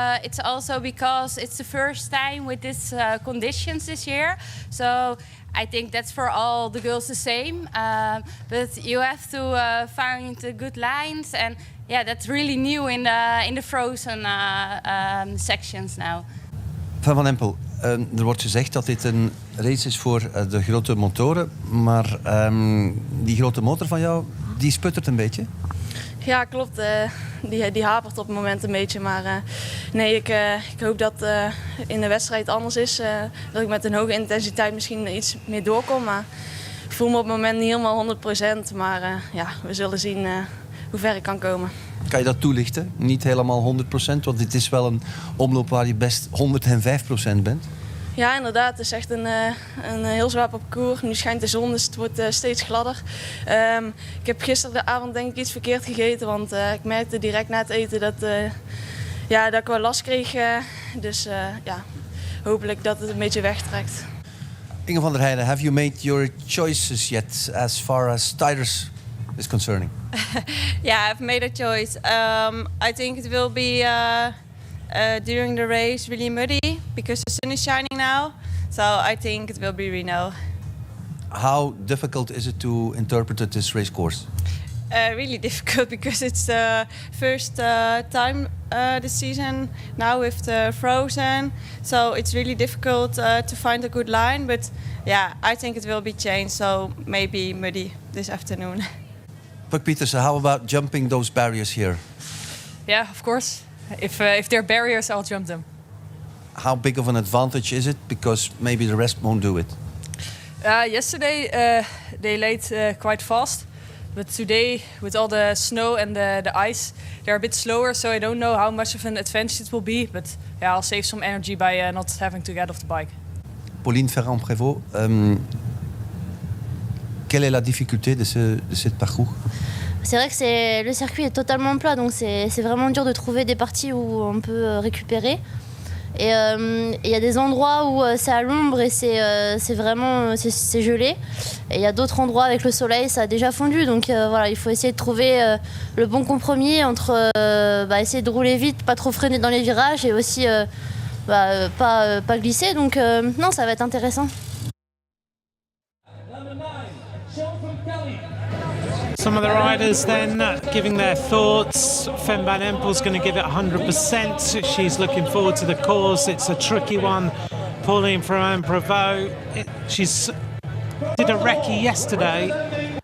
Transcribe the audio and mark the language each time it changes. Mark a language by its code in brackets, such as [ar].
[en] It's also because it's the first time with these conditions this year. So I think that's for all the girls the same. But you have to find good lines, and yeah, that's really new in the frozen sections now. [nl] Van Empel, er wordt gezegd dat dit een race is voor de grote motoren, maar die grote motor van jou, die sputtert een beetje. Ja, klopt. Die hapert op het moment een beetje. Maar nee, ik hoop dat in de wedstrijd anders is. Dat ik met een hoge intensiteit misschien iets meer doorkom. Maar ik voel me op het moment niet helemaal 100%. Maar ja, we zullen zien hoe ver ik kan komen. Kan je dat toelichten? Niet helemaal 100%, want dit is wel een omloop waar je best 105% bent. Ja, inderdaad. Het is echt een heel zwaar parcours. Nu schijnt de zon, dus het wordt steeds gladder. Ik heb gisteravond denk ik iets verkeerd gegeten, want ik merkte direct na het eten dat ik wel last kreeg. Dus ja, hopelijk dat het een beetje wegtrekt. [en] Inge van der Heijden, have you made your choices yet as far as tires is concerning? Yeah, I've made a choice. I think it will be during the race really muddy because the sun is shining now. So I think it will be Reno. How difficult is it to interpret this race course? Really difficult because it's the first time this season now with the frozen. So it's really difficult to find a good line. But yeah, I think it will be changed. So maybe muddy this afternoon. Puck Peters, how about jumping those barriers here? Yeah, of course. If there are barriers, I'll jump them. How big of an advantage is it? Because maybe the rest won't do it. Yesterday they laid quite fast, but today with all the snow and the ice, they're a bit slower. So I don't know how much of an advantage it will be. But yeah, I'll save some energy by not having to get off the bike. [fr] Pauline Ferrand-Prévot, quelle est la difficulté de ce parcours? C'est vrai que le circuit est totalement plat, donc c'est vraiment dur de trouver des parties où on peut récupérer. Et il y a des endroits où c'est à l'ombre et c'est vraiment gelé. Et il y a d'autres endroits avec le soleil, ça a déjà fondu. Donc voilà, il faut essayer de trouver le bon compromis entre essayer de rouler vite, pas trop freiner dans les virages et aussi pas glisser. Donc non, ça va être intéressant. [en] Some of the riders then giving their thoughts. Fem van Empel's going to give it 100%. She's looking forward to the course. It's a tricky one. Pauline Ferrand-Prévot, she's did a recce yesterday.